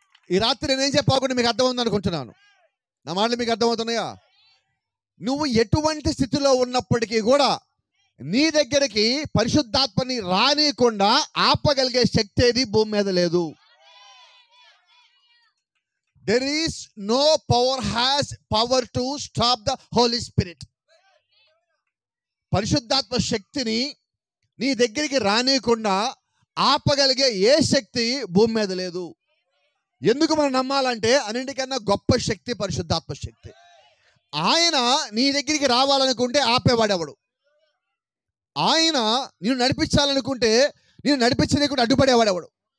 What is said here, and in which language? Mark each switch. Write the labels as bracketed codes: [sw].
[te] ఈ రాత్రి నేనేం చెప్పకుండా మీకు అర్థమవుతుంది అనుకుంటున్నాను. నా మాటలు మీకు అర్థమవుతున్నాయా? నువ్వు ఎటువంటి స్థితిలో ఉన్నప్పటికీ కూడా నీ దగ్గరికి పరిశుద్ధాత్మని రానియకుండా ఆపగలిగే శక్తి ఏది భూమి మీద లేదు. [en] There is no power has power to stop the Holy Spirit. [te] పరిశుద్ధాత్మ శక్తిని నీ దగ్గరికి రానియకుండా ఆపగలిగే ఏ శక్తి భూమి మీద లేదు. ఎందుకు మనం నమ్మాలంటే అన్నింటికన్నా గొప్ప శక్తి పరిశుద్ధాత్మ శక్తి. ఆయన నీ దగ్గరికి రావాలనుకుంటే ఆపేవాడెవడు? ఆయన నిన్ను నడిపించాలనుకుంటే నిన్ను నడిపించలేకుండా అడ్డుపడేవాడెవడు?